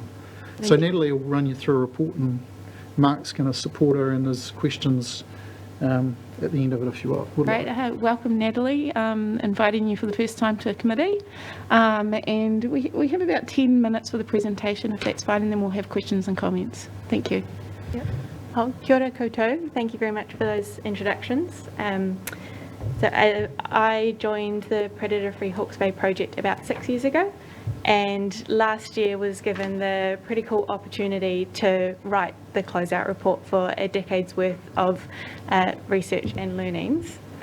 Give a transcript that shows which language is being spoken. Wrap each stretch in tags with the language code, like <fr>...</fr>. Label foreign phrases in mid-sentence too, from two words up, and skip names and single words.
<en>So Natalie will run you through a report, and Mark's going to support her in his questions at the end of it if you would like. Great. Welcome, Natalie. Inviting you for the first time to a committee. And we have about 10 minutes for the presentation, if that's fine, and then we'll have questions and comments. Thank you. Yep.</en> <mi>Oh, kia ora koutou.</mi> <en>Thank you very much for those introductions. So I joined the Predator-Free Hawke's Bay project about 6 years ago, and last year was given the pretty cool opportunity to write the closeout report for a decade's worth of research and learnings.</en>